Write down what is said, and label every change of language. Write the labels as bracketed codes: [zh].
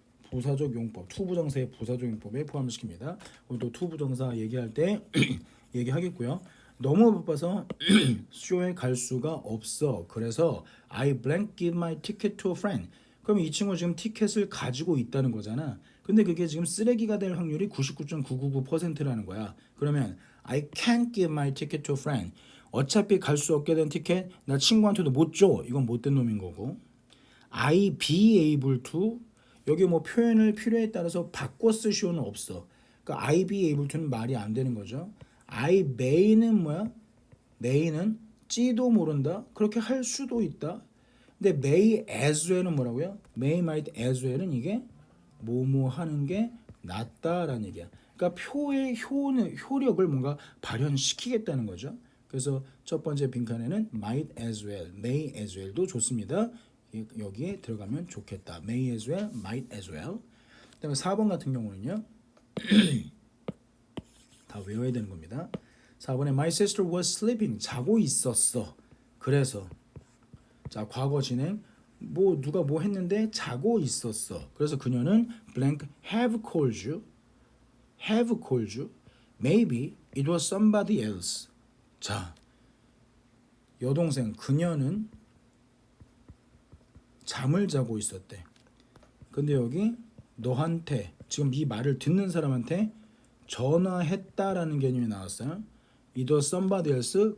[ko] 부사적 용법, 투부정사의 부사적 용법에 포함을 시킵니다. 오늘도 투부정사 얘기할 때 얘기하겠고요. 너무 바빠서 쇼에 갈 수가 없어. 그래서 [en] I blank give my ticket to a friend. [ko] 그럼 이 친구 지금 티켓을 가지고 있다는 거잖아. 근데 그게 지금 쓰레기가 될 확률이 99.999%라는 거야. 그러면 [en] I can't give my ticket to a friend. [ko] 어차피 갈 수 없게 된 티켓 나 친구한테도 못 줘. 이건 못된 놈인 거고. [en] I be able to [ko] 여기 뭐 표현을 필요에 따라서 바꿔 쓸 수는 없어. 그러니까 [en] I be able to [ko] 는 말이 안 되는 거죠. I may는 뭐야? may는 찌도 모른다. 그렇게 할 수도 있다. 근데 may as well은 뭐라고요? [en] may might as well [ko] 은 이게 뭐뭐 하는 게 낫다라는 얘기야. 그러니까 표의 효력을 뭔가 발현시키겠다는 거죠. 그래서 첫 번째 빈칸에는 [en] might as well, may as well [ko] 도 좋습니다. 여기에 들어가면 좋겠다. [en] may as well, might as well. [ko] 그다음에 4번 같은 경우는요. 다 외워야 되는 겁니다. 4번에 [en] my sister was sleeping. [ko] 자고 있었어. 그래서 자, 과거 진행 뭐 누가 뭐 했는데 자고 있었어. 그래서 그녀는 [en] blank have called you. have called you. Maybe it was somebody else. [ko] 자, 여동생 그녀는 잠을 자고 있었대. 근데 여기 너한테 지금 이 말을 듣는 사람한테 전화했다라는 개념이 나왔어요. [en] It was somebody else.